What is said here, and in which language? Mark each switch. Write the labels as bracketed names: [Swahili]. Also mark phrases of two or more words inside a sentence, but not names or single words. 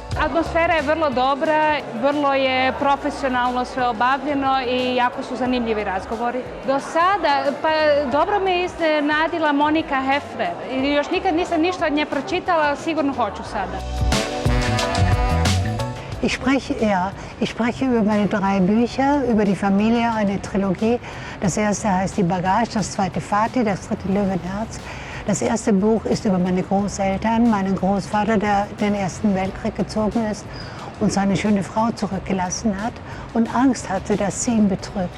[Croatian] Atmosfera je vrlo dobra, vrlo je profesionalno sve obavljeno i jako su zanimljivi razgovori. Do sada, pa dobro me iznenadila Monika Helfer. Još nikad nisam ništa od nje pročitala, ali sigurno hoću sada. [German] Ich spreche über meine 3 Bücher, über die Familie, eine Trilogie. Das erste heißt Die Bagage, das zweite Fati, das dritte Löwenherz. Das erste Buch ist über meine Großeltern, meinen Großvater, der in den Ersten Weltkrieg gezogen ist und seine schöne Frau zurückgelassen hat und Angst hatte, dass sie ihn betrügt.